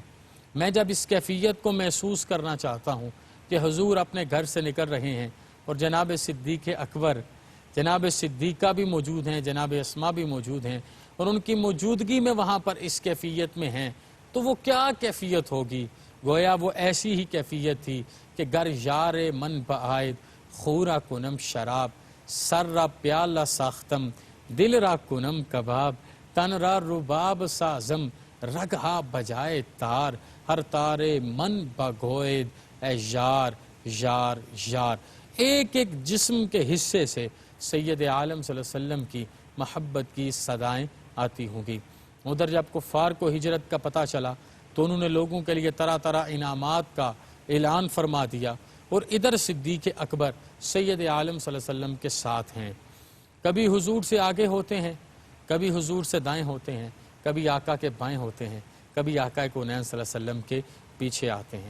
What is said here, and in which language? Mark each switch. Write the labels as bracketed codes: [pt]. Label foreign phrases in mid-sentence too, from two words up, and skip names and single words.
[ur] میں جب اس کیفیت کو محسوس کرنا چاہتا ہوں کہ حضور اپنے گھر سے نکل رہے ہیں اور جناب صدیق اکبر، جناب صدیقہ بھی موجود ہیں، جناب اسماء بھی موجود ہیں، اور ان کی موجودگی میں وہاں پر اس کیفیت میں ہیں، تو وہ کیا کیفیت ہوگی؟ گویا وہ ایسی ہی کیفیت تھی کہ [fa] گر یار من بعید خورا کنم شراب، سر را پیالہ ساختم دل را کنم کباب، تن را رباب سازم رگہا بجائے تار، ہر تارے من بگوید اے یار یار یار۔ [ur] ایک ایک جسم کے حصے سے سید عالم [ar] صلی اللہ علیہ وسلم [ur] کی محبت کی صدائیں آتی ہوں گی۔ ادھر جب کفار کو ہجرت کا پتہ چلا تو انہوں نے لوگوں کے لیے طرح طرح انعامات کا اعلان فرما دیا، اور ادھر صدیق اکبر سید عالم [ar] صلی اللہ علیہ وسلم [ur] کے ساتھ ہیں، کبھی حضور سے آگے ہوتے ہیں، کبھی حضور سے دائیں ہوتے ہیں، کبھی آقا کے بائیں ہوتے ہیں، کبھی آقا کونین [ar] صلی اللہ علیہ وسلم [ur] کے پیچھے آتے ہیں۔